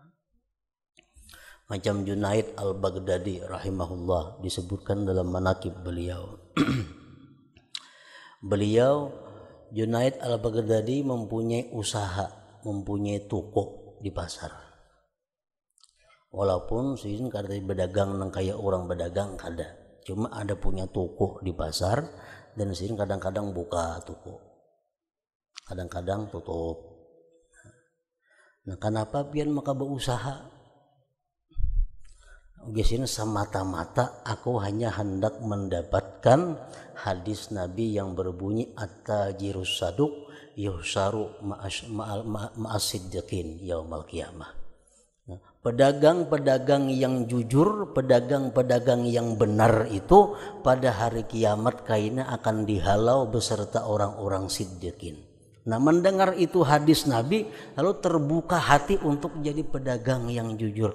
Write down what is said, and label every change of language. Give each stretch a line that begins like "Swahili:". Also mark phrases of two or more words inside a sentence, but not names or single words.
Banjar: Macam Junaid al-Baghdadi rahimahullah disebutkan dalam manaqib beliau. Beliau Junaid al-Baghdadi mempunyai usaha, mempunyai toko di pasar. Walaupun sizin kada berdagang nang kayak orang berdagang kada. Cuma ada punya toko di pasar dan sini kadang-kadang buka toko, kadang-kadang tutup. Nah, kenapa pian maka berusaha? Biasanya semata-mata aku hanya hendak mendapatkan hadis Nabi yang berbunyi
Arabic: at-tajirus saduq yuhsaru ma'as-siddiqin yaumal qiyamah.
Banjar: Pedagang-pedagang yang jujur, pedagang-pedagang yang benar itu pada hari kiamat kaina akan dihalau beserta orang-orang siddiqin. Nah, mendengar itu hadis Nabi lalu terbuka hati untuk jadi pedagang yang jujur.